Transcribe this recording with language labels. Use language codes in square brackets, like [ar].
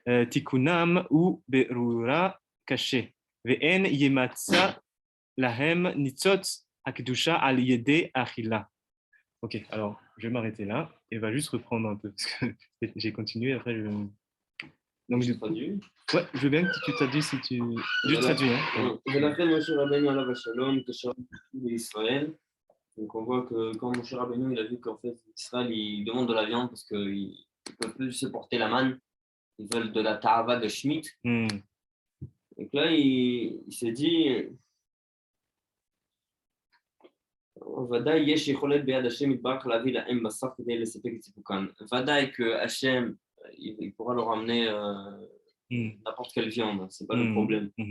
[he] תיקונם הוא ברורה קשה, ואין ימצא להם ניצוץ הקדושה על ידי אכילה. [fr] Ok, alors je vais m'arrêter là et va juste reprendre un peu parce que j'ai continué après je... Donc je traduis. Ouais, je veux bien que tu traduis si tu juste traduis hein. [he] ולכן משה רבנו עליו השלום קשר לישראל. [fr] Donc on voit que quand Moshe Rabbeinu il a vu qu'en fait Israël il demande de la viande parce qu'ils ne peuvent plus supporter la manne, ils veulent de la ta'ava de Shemitah. Donc là il s'est dit [he] ודאי יש יכולת ביד השם יתברך להביא להם בשר כדי לספק את סיפוקן. [fr] ודאי que Hachem il pourra leur ramener n'importe quelle viande, c'est pas le problème.